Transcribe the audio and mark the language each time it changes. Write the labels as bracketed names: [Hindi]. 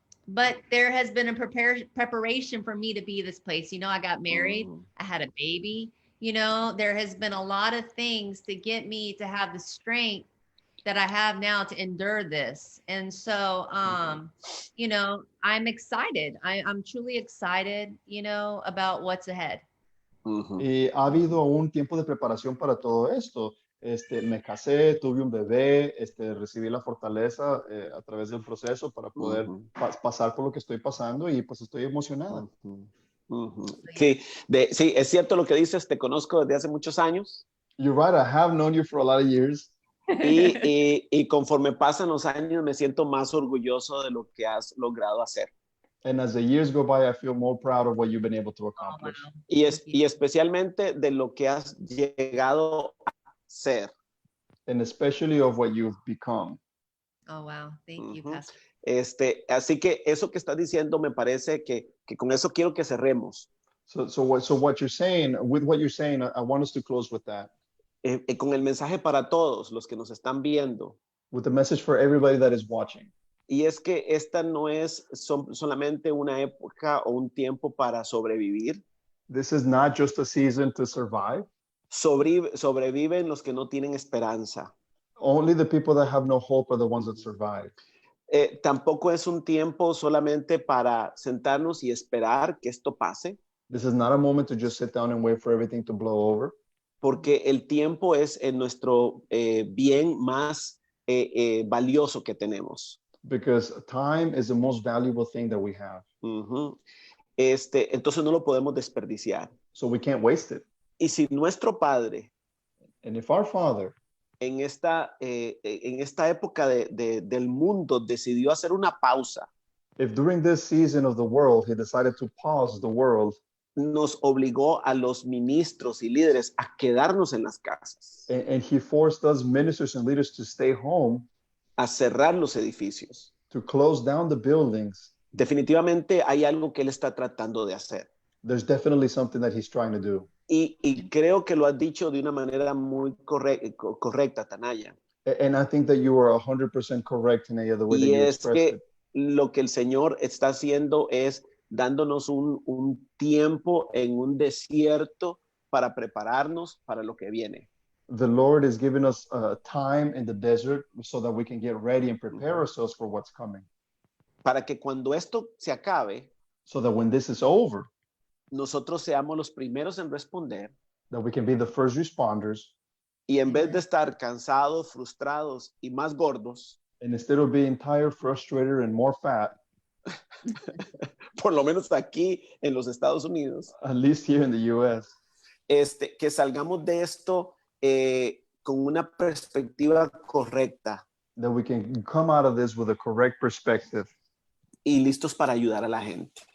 [English] But there has been a preparation for me to be this place. You know, I got married. I had a baby. You know, there has been a lot of things to get me to have the strength that I have now to endure this. And so, you know, I'm excited. I'm truly excited, you know, about what's ahead. [Spanish] Y ha habido un tiempo de preparación para todo esto. Me casé, tuve un bebé, recibí la fortaleza a través del proceso para poder pasar por lo que estoy pasando y pues estoy emocionada. Sí, sí, es cierto lo que dices, te conozco desde hace muchos años. [English] You're right, I have known you for a lot of years. [Spanish] Y conforme pasan los años me siento más orgulloso de lo que has logrado hacer. [English] And as the years go by, I feel more proud of what you've been able to accomplish. Oh, wow. [Spanish] Y especialmente de lo que has llegado a ser. [English] And especially of what you've become. Oh, wow. Thank you, Pastor. [Spanish] Así que eso que estás diciendo me parece que con eso quiero que cerremos. [English] So what you're saying, with what you're saying, I want us to close with that. [Spanish] Con el mensaje para todos los que nos están viendo. [English] With the message for everybody that is watching. [Spanish] Y es que esta no es solamente una época o un tiempo para sobrevivir. [English] This is not just a season to survive. [Spanish] Sobreviven los que no tienen esperanza. [English] Only the people that have no hope are the ones that survive. [Spanish] Tampoco es un tiempo solamente para sentarnos y esperar que esto pase. [English] This is not a moment to just sit down and wait for everything to blow over. [Spanish] Porque el tiempo es nuestro bien más valioso que tenemos. [English] Because time is the most valuable thing that we have. [Spanish] Entonces no lo podemos desperdiciar. [English] So we can't waste it. [Spanish] Y si nuestro Padre, [English] and if our Father, [Spanish] en esta época del mundo decidió hacer una pausa, [English] if during this season of the world he decided to pause the world, [Spanish] nos obligó a los ministros y líderes a quedarnos en las casas, [English] and he forced us ministers and leaders to stay home, [Spanish] a cerrar los edificios, [English] to close down the buildings, [Spanish] definitivamente hay algo que él está tratando de hacer. [English] There's definitely something that he's trying to do. [Spanish] Y creo que lo has dicho de una manera muy correcta, Tanaya. [English] And I think that you are 100% correct, Tanaya, the way that you expressed it. [Spanish] Lo que el Señor está haciendo es dándonos un tiempo en un desierto para prepararnos para lo que viene. [English] The Lord is giving us time in the desert so that we can get ready and prepare ourselves for what's coming. [Spanish] Para que cuando esto se acabe, [English] so that when this is over, [Spanish] nosotros seamos los primeros en responder. [English] That we can be the first responders. [Spanish] Y en vez de estar cansados, frustrados y más gordos, [English] and instead of being tired, frustrated, and more fat, [Spanish] por lo menos aquí en los Estados Unidos, [English] at least here in the U.S., [Spanish] que salgamos de esto con una perspectiva correcta. [English] That we can come out of this with a correct perspective. [Spanish] Y listos para ayudar a la gente.